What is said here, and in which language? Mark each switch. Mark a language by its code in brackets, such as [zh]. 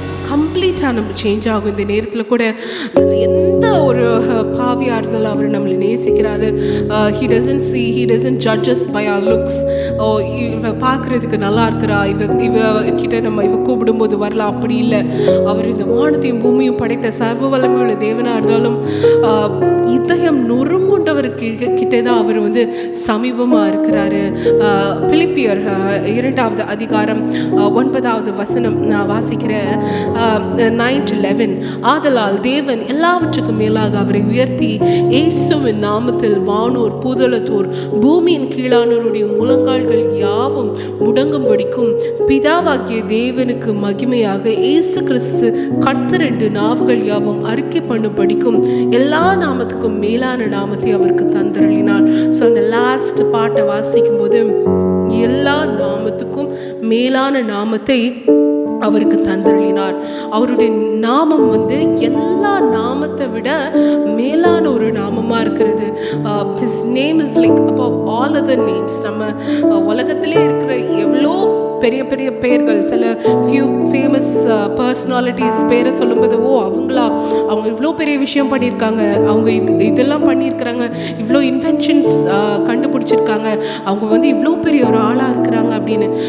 [ta] கம்ப்ளீட்டாக நம்ம சேஞ்ச் ஆகும். இந்த நேரத்தில் கூட எந்த ஒரு பாவியாக இருந்தாலும் அவர் நம்மளை நேசிக்கிறாரு. [en] He doesn't judge us by our looks. [ta] இவ பார்க்குறதுக்கு நல்லா இருக்கிறா, இவ கிட்ட நம்ம கூப்பிடும்போது வரலாம், அப்படி இல்லை. அவர் இந்த வானத்தையும் பூமியும் படைத்த சர்வ வல்லமையுள்ள தேவனாக இருந்தாலும் இதயம் நொறுங்குண்டவர்கிட்ட தான் அவர் சமீபமாக இருக்கிறாரு. பிலிப்பியர் 2வது அதிகாரம் 9வது வசனம் நான் வாசிக்கிறேன். 9-11. ஆதலால் தேவன் எல்லாவற்றுக்கும் மேலாக அவரை உயர்த்தி இயேசுவின் நாமத்தில் வானோர் பூதலத்தோர் பூமியின் கீழானோருடைய முழங்கால்கள் யாவும் முடங்கும்படிக்கும் பிதாவாகிய தேவனுக்கு மகிமையாக இயேசு கிறிஸ்து கர்த்தர் என்று நாவுகள் யாவும் அறிக்கை பண்ணும்படிக்கும் எல்லா நாமத்துக்கும் மேலான நாமத்தை அவருக்கு தந்தருளினார். ஸோ அந்த லாஸ்ட் பாட்டை வாசிக்கும் போது எல்லா நாமத்துக்கும் மேலான நாமத்தை அவருக்கு தந்தருளினார். அவருடைய நாமம் எல்லா நாமத்தை விட மேலான ஒரு நாமமாக இருக்கிறது. [en] His name is like above all other names. [ta] நம்ம உலகத்திலே இருக்கிற எவ்வளோ பெரிய பெரிய பெயர்கள், சில ஃபியூ ஃபேமஸ் பர்சனாலிட்டிஸ் பேரை சொல்லும்போது அவங்க இவ்வளோ பெரிய விஷயம் பண்ணியிருக்காங்க, அவங்க இதெல்லாம் பண்ணியிருக்கிறாங்க, இவ்வளோ இன்வென்ஷன்ஸ் கண்டுபிடிச்சிருக்காங்க, அவங்க இவ்வளோ பெரிய ஒரு ஆளாக இருக்கிறாங்க அப்படின்னு.